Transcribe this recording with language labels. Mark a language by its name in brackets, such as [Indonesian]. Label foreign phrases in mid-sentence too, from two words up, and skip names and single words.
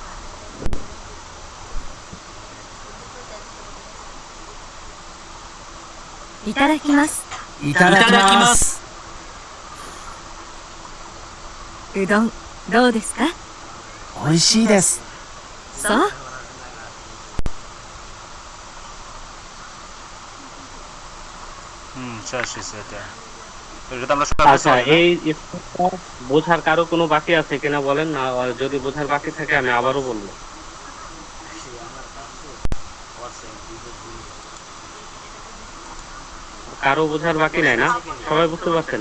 [Japanese] いただきます。いただきます。うどんどうですか？美味しいです。そう。 [Bangla] শেষ হয়েছে এটা। তো এটা তো আমরা সবাই বুঝতে আচ্ছা পারি না। এই স্টেপটা বোঝার কারো কোনো বাকি আছে কিনা বলেন না, আর যদি বোঝার বাকি থাকে আমি আবারও বলবো। কারো বোঝার বাকি নাই না, সবাই বুঝতে পারছেন?